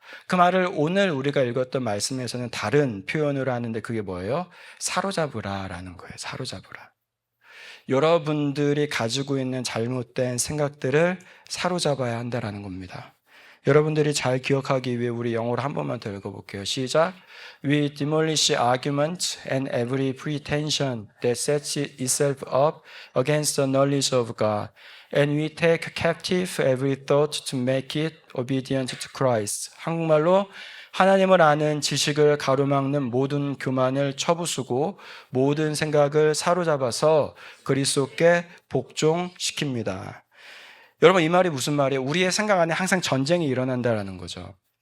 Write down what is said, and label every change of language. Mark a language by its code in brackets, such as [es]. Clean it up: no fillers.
[ko] 그 말을 오늘 우리가 읽었던 말씀에서는 다른 표현으로 하는데 그게 뭐예요? 사로잡으라 라는 거예요. 사로잡으라. 여러분들이 가지고 있는 잘못된 생각들을 사로잡아야 한다라는 겁니다. 여러분들이 잘 기억하기 위해 우리 영어로 한 번만 더 읽어볼게요. 시작. [en] We demolish arguments and every pretension that sets itself up against the knowledge of God. And we take captive every thought to make it obedient to Christ. [ko] 한국말로 하나님을 아는 지식을 가로막는 모든 교만을 쳐부수고 모든 생각을 사로잡아서 그리스도께 복종시킵니다. 여러분, 이 말이 무슨 말이에요? 우리의 생각 안에 항상 전쟁이 일어난다는 거죠.